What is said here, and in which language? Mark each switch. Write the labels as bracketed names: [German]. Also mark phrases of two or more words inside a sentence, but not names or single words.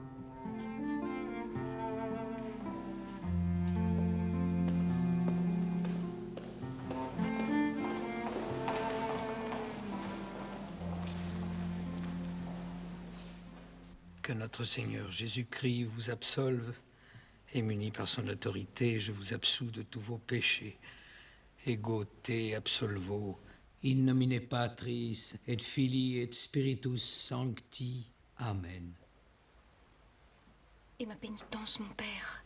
[French] Que notre Seigneur Jésus-Christ vous absolve, et muni par son autorité, je vous absous de tous vos péchés. [Latin] Ego te absolvo, in nomine Patris, et Filii, et Spiritus Sancti. Amen. [French] Et ma pénitence, mon père?